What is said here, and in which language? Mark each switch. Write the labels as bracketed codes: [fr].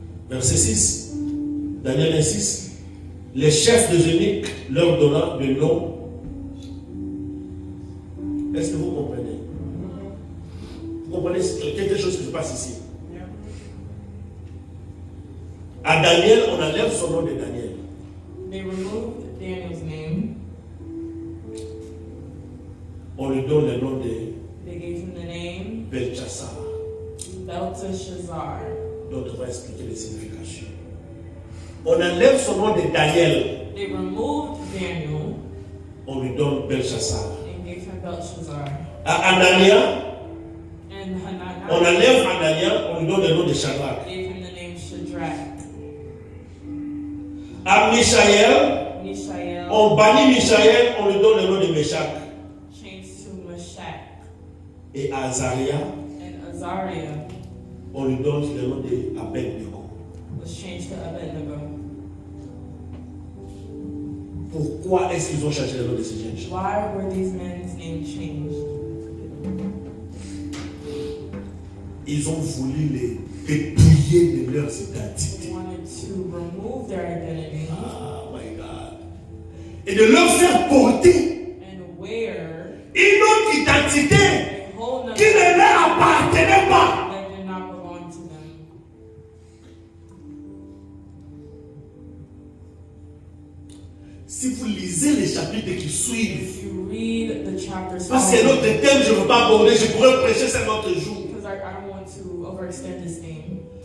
[fr] Verset 6, Daniel 1:6, les chefs des eunuques leur donnant le nom. Est-ce que vous comprenez? Vous comprenez quelque chose qui se passe ici? À Daniel, on enlève son nom de Daniel. [en] They removed Daniel's name. [fr] On lui donne le nom de [en] They gave him the name [fr] Belchassar. [en] Belteshazzar. [fr] Donc on va expliquer les significations. On enlève son nom de Daniel. [en] They removed Daniel [fr] On lui donne Belchassar. [en] and gave him Belshazzar. [fr] À Anania, [en] And [fr] on [en] Hananiah [fr] enlève Anania, on lui donne le nom de Shadrach. [en] gave him the name Shadrach. [fr] À Mishaël, [en] Mishael [fr] on bannit Mishaël, on lui donne le nom de Meshach. [en] changed to Meshach. [fr] Et à Azaria, [en] And Azariah [fr] on lui donne le nom de Abednego. [en] was changed to Abednego. [fr] Pourquoi est-ce qu'ils ont changé le nom de ces jeunes gens? [en] Why were these men's names changed? [fr] Ils ont voulu les dépouiller de leurs identités. [en] They wanted to remove their identity Ah, my God. [fr] Et de leur faire porter [en] and wear [fr] une autre identité [en] a whole nother [fr] qui ne leur appartenait pas. [en] that did not belong to them. [fr] Si vous lisez les chapitres qui suivent, [en] If you read the chapters, [fr] parce que notre thème, je ne veux pas aborder, je pourrais prêcher ça un autre jour. [en] because I don't want to overextend this thing.